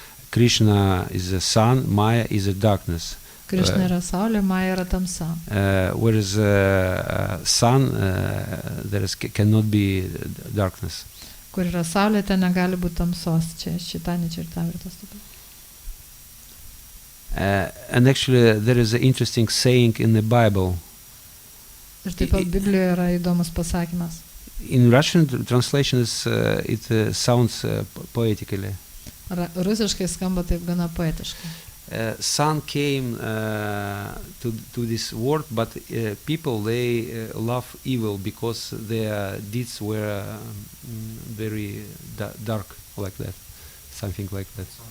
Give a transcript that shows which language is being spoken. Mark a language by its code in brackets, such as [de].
[en] Krishna is the sun, Maya is the darkness. [lt] Krishna yra saulė, Maya yra tamsa. [en] Whereas sun, there cannot be darkness. [lt] Kur yra saulė, ten negali būti tamsos. Čia Chaitanya Charitamritas. [en] And actually there is an interesting saying in the Bible. [lt] Ir taip pat Biblijoje yra įdomus pasakymas. [en] In Russian translation it sounds poetically. [lt] Rusiškai skamba taip gana poetiškai. [en] Sun came to this world, but people they love evil because their deeds were very dark, like that, something like that.